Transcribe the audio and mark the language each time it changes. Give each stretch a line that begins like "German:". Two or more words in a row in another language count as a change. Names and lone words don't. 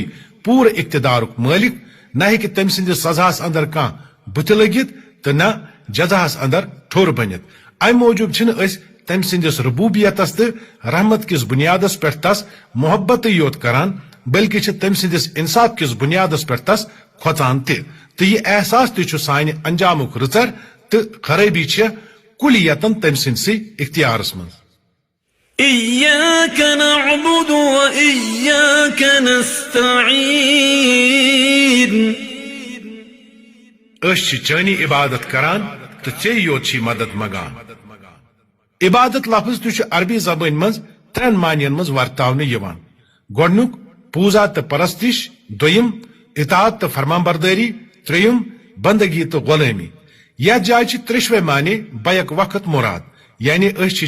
Kashmiri: پوٗرٕ اقتدارُک مٲلِک نہ ہیٚکہِ تٔمۍ سٕنٛدِس سزاہس اندر کانٛہہ بُتھِ لٔگِتھ تہٕ نہ جزاہس اندر ٹھوٚر بٔنِتھ امہِ موٗجوٗب چھِنہٕ أسۍ تٔمۍ سٕنٛدِس ربوٗبیتس تہٕ رحمت کِس بُنیادس پٮ۪ٹھ تس محبتٕے یوت کران بلکہِ چھِ تٔمۍ سٕنٛدِس انصاف کِس بُنیادس پٮ۪ٹھ تس کھۄژان تہِ تہٕ یہِ احساس تہِ چھُ سانہِ انجامُک رٕژر تہٕ خرٲبی چھےٚ کُلیتن تٔمۍ سٕنٛدسٕے اختیارس منٛز
Arabic: إياك نعبد وإياك نستعين
Kashmiri: أسۍ چھِ چٲنی عبادت کران تہٕ ژےٚ یوت چھِ مدد منگان عبادت لفظ تہِ چھُ عربی زبٲنۍ منٛز ترٛٮ۪ن معنین منٛز ورتاونہٕ یِوان گۄڈنیُک پوٗزا تہٕ پرستش دوٚیِم اطاعت تہٕ فرمانبردٲری ترٛیٚیِم بندگی تہٕ غۄلٲمی یتھ جایہِ چھِ ترٛیشوے معنی بیک وقت مراد یعنی أسۍ چھِ